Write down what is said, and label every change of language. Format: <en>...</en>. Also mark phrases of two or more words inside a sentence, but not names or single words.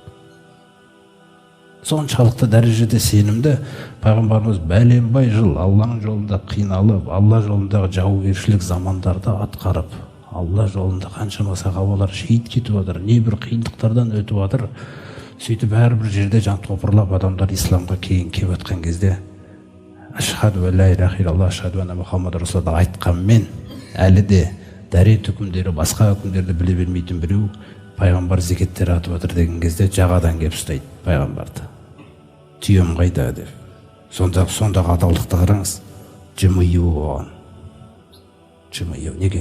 <kk>Соншалықты дәрежеде сенімді пайғамбарымыз бәленбай жыл Алланың жолында қиналып, Алла жолындағы жаугершілік замандарда атқарып, Алла жолында қаншама сахабалар шейіт кетіп жатыр, небір қиындықтардан өтіп жатыр. Сөйтіп әрбір жерде жан топырлап адамдар исламға кейін келіп жатқан кезде</kk> <ar>أشهد لا إله إلا الله أشهد أن محمد رسول الله</ar> <kk>айтқанмен әлі де дәрет үкімдері, басқа үкімдерді біле бермейтін біреу пайғамбар зекеттер атып жатыр деген кезде жағадан келіп ұстайды пайғамбарды. Түйем қайда деп. Сондағы адалдықты қараңыз. Жымию оған. Жымию. Неге?</kk>